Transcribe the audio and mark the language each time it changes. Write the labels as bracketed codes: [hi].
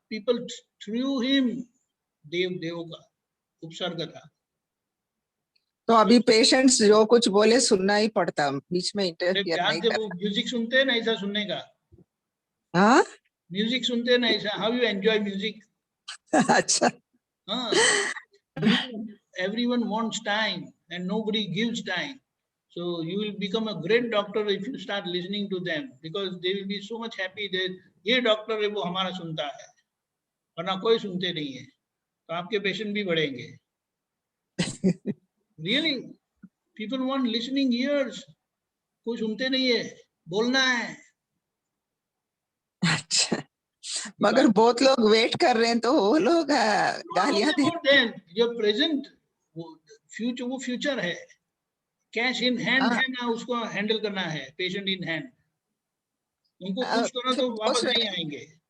[en] People through him. [hi] देव का उपसर्ग था. तो अभी पेशेंट्स जो कुछ बोले सुनना ही पड़ता, बीच में इंटरफियर नहीं करना. वो म्यूजिक सुनते हैं ना ऐसा सुनने का. हाँ म्यूजिक सुनते हैं ना ऐसा. [en] How you enjoy music? [hi] अच्छा. हाँ. [en] Everyone wants time and nobody gives time. So you will become a great doctor if you start listening to them, because they will be so much happy that [hi] ये doctor है वो हमारा सुनता है, वरना कोई सुनते नहीं है. तो आपके पेशेंट भी बढ़ेंगे. [en] Really, people want listening ears. [hi] कोई सुनते नहीं है, बोलना है. अच्छा. मगर बहुत लोग वेट कर रहे हैं तो वो लोग गालियां देते हैं. जो प्रेजेंट वो फ्यूचर है. [en] cash in hand [hi] है ना, उसको हैंडल करना है. [en] Patient in hand. [hi] उनको कुछ करो तो वापस नहीं आएंगे.